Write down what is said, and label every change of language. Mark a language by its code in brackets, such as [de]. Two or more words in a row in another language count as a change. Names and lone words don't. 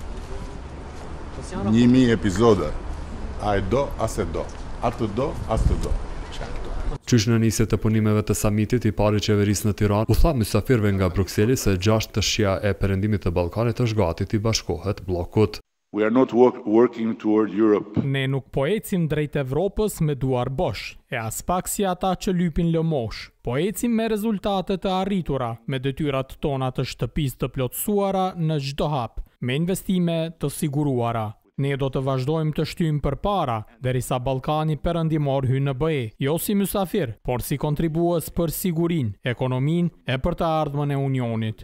[sq] 1000 episode. A e do, as e do. A të do, as të do. Qysh në nisje të punimeve të samitit i pari qeverisë në Tiranë, u tha mysafirëve nga Brukseli se 6 të shija e perëndimit të Ballkanit është gati t'i bashkohet bllokut. [en] We are not working toward Europe. [sq] Ne nuk po ecim drejt Evropës me duar bosh, e as pak si ata që lypin lëmosh. Po ecim me rezultate të arritura, me detyrat tona të shtëpisë të plotësuara në çdo hap, me investime të siguruara. Ne do të vazhdojmë të shtyjmë përpara, derisa Ballkani perëndimor hyjë në BE, jo si mysafir, por si kontribues për sigurinë, ekonominë e për të ardhmen e Unionit.